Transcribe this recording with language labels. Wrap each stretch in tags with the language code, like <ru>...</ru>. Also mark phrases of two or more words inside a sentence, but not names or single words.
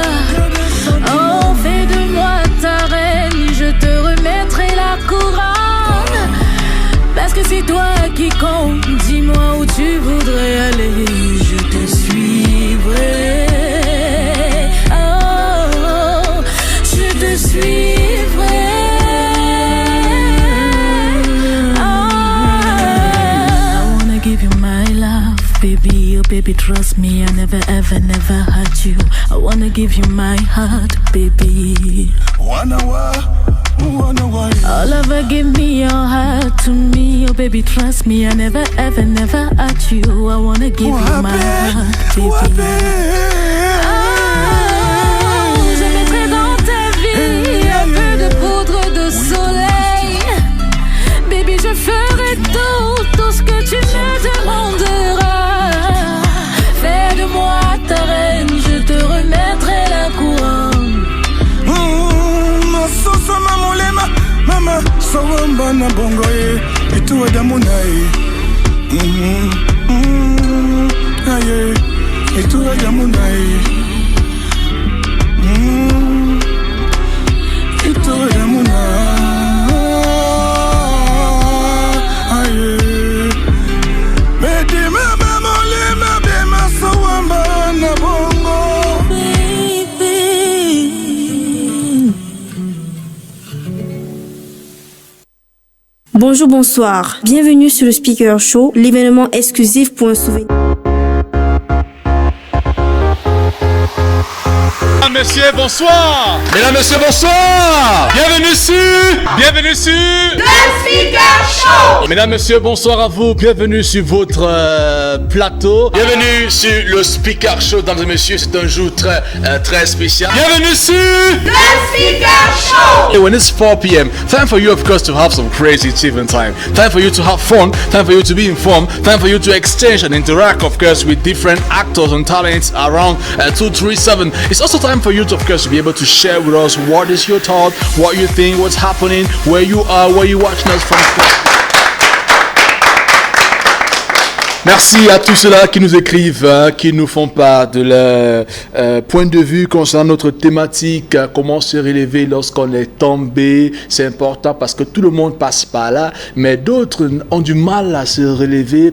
<fr>Oh, fais de moi ta reine, je te remettrai la couronne. Parce que c'est toi qui compte, dis-moi où tu voudrais aller, je te suivrai. Oh, je te suivrai.</fr> <en>I wanna give you my love, baby, oh baby, trust me, I never ever, never hurt you. I wanna give you my heart, baby. All over, give me your heart to me, oh baby, trust me, I never ever, never hurt you. I wanna give you my heart, baby.</en> <fr>Oh, je mettrai dans ta vie un peu de poudre de soleil. Baby, je ferai tout ce que tu me demanderas. Fais de moi ta reine, je te remettrai la couronne.</fr> <dua>Mama, sawamba na bongo e, ituwe damu na e. Aye,</dua> <fr>et tout est yamunaï. Et tout est yamunaï. Aye, mais dis-moi, maman, les mabés,</fr> <dua>ma sawamba, na bongo.</dua> <fr>Bonjour, bonsoir. Bienvenue sur le Speaker Show, l'événement exclusif pour un souvenir. Mesdames, messieurs, bonsoir. Mesdames, messieurs, bonsoir. Bienvenue sur le Speaker Show. Mesdames, messieurs, bonsoir à vous. Bienvenue sur votre plateau. Bienvenue sur le Speaker Show, mesdames et messieurs. C'est un jour très spécial. Bienvenue sur le Speaker Show.</fr> <en>And when it's 4 p.m., time for you, of course, to have some crazy achievement time. Time for you to have fun. Time for you to be informed. Time for you to exchange and interact, of course, with different actors and talents around 237. It's also time for you to, of course, be able to share with us what is your thought, what you think, what's happening, where you are, where you're watching us from.</en> <fr>Merci à tous ceux-là qui nous écrivent, qui nous font part de leur point de vue concernant notre thématique, comment se relever lorsqu'on est tombé. C'est important parce que tout le monde passe par là, mais d'autres ont du mal à se relever.</fr>